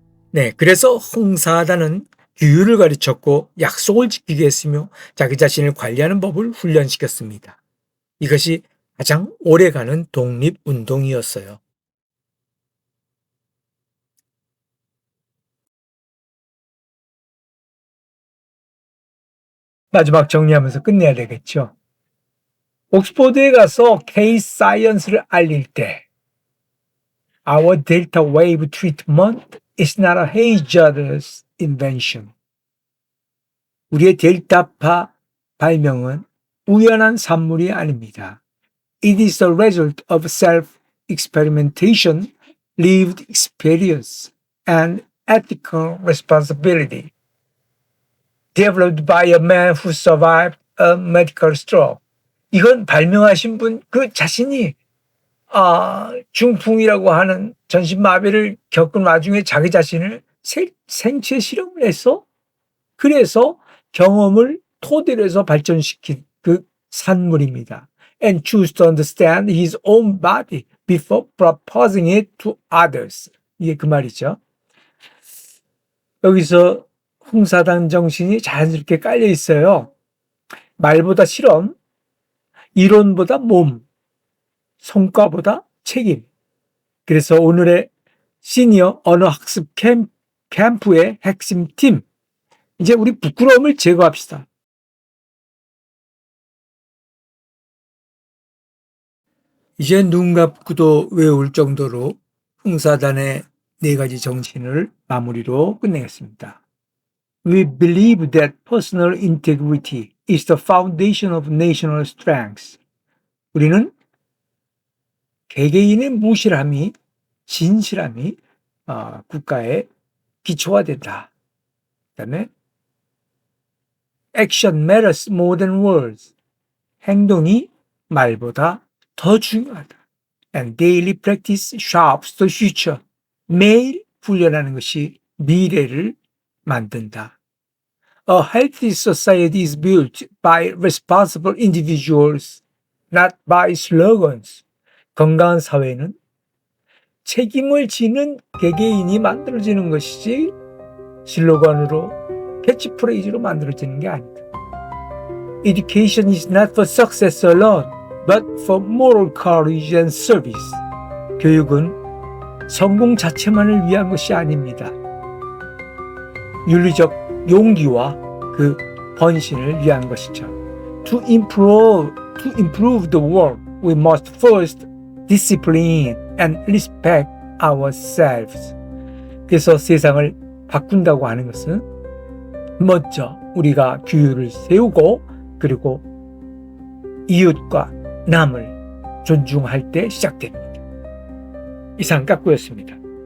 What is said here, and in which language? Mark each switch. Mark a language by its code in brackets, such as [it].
[ko] 네, 그래서 홍사단은 규율을 가르쳤고 약속을 지키게 했으며 자기 자신을 관리하는 법을 훈련시켰습니다. 이것이 가장 오래가는 독립운동이었어요. 마지막 정리하면서 끝내야 되겠죠. 옥스퍼드에 가서 케이스 사이언스를 알릴 때 [en] Our delta wave treatment is not a hazardous invention. [ko] 우리의 델타파 발명은 우연한 산물이 아닙니다. [en] It is the result of self-experimentation, lived experience, and ethical responsibility. Developed by a man who survived a medical stroke. [ko] 이건 발명하신 분 그 자신이 중풍이라고 하는 전신마비를 겪은 와중에 자기 자신을 생체 실험을 해서 그래서 경험을 토대로 해서 발전시킨 그 산물입니다. [en] And choose to understand his own body before proposing it to others. [ko] 이게 그 말이죠. 여기서 홍사단 정신이 자연스럽게 깔려 있어요. 말보다 실험, 이론보다 몸, 성과보다 책임. 그래서 오늘의 시니어 언어학습 캠프의 핵심 팀. 이제 우리 부끄러움을 제거합시다. 이제 눈 감고도 외울 정도로 홍사단의 4가지 정신을 마무리로 끝내겠습니다. [en] We believe that personal integrity is the foundation of national strength. [ko] 우리는 개개인의 무실함이, 진실함이 국가의 기초가 된다. 그 다음에 [en] Action matters more than words. [ko] 행동이 말보다 더 중요하다. [en] And daily practice shapes the future. [ko] 매일 훈련하는 것이 미래를 만든다. [en] A healthy society is built by responsible individuals, not by slogans. [ko] 건강한 사회는 책임을 지는 개개인이 만들어지는 것이지 슬로건으로 캐치프레이즈로 만들어지는 게 아니다. [en] Education is not for success alone, but for moral courage and service. [ko] 교육은 성공 자체만을 위한 것이 아닙니다. 윤리적 용기와 그 헌신을 위한 것이죠. [en] To improve the world, we must first discipline and respect ourselves. [ko] 그래서 세상을 바꾼다고 하는 것은 먼저 우리가 규율을 세우고 그리고 이웃과 남을 존중할 때 시작됩니다. 이상 깎구였습니다.